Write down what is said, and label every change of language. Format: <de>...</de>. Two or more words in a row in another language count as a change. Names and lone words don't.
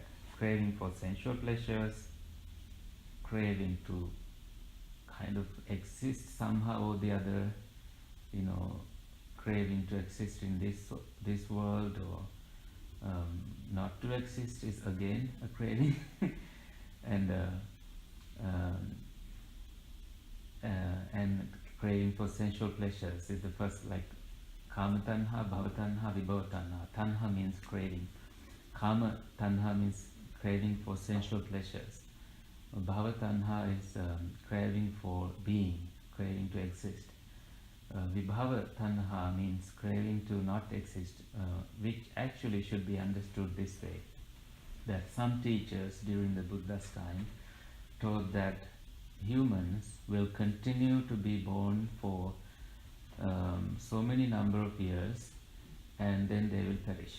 <en>Craving for sensual pleasures, craving to kind of exist somehow or the other, craving to exist in this world, or not to exist is again a craving. And and craving for sensual pleasures is the first, like</en> <pi>kama tanha, bhava tanha, vibhava tanha.</pi> <en>Tanha means craving.</en> <pi>Kama tanha</pi> <en>means craving for sensual pleasures.</en> <pi>Bhava tanha</pi> <en>is craving for being, craving to exist.</en> <pi>Vibhava tanha</pi> <en>means craving to not exist, which actually should be understood this way, that some teachers during the Buddha's time taught that humans will continue to be born for so many number of years and then they will perish.</en>